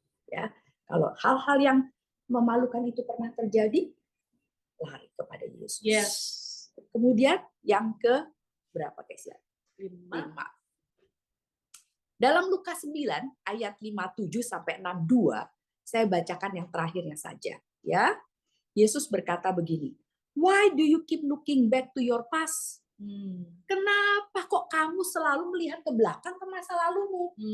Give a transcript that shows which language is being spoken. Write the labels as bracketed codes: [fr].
[id] Ya, kalau hal-hal yang memalukan itu pernah terjadi, lari kepada Yesus. Kemudian yang ke berapa, guys ya? 5. Dalam Lukas 9 ayat 57 sampai 62, saya bacakan yang terakhirnya saja. Ya, Yesus berkata begini. [en] Why do you keep looking back to your past? [id] Kenapa kok kamu selalu melihat ke belakang ke masa lalumu?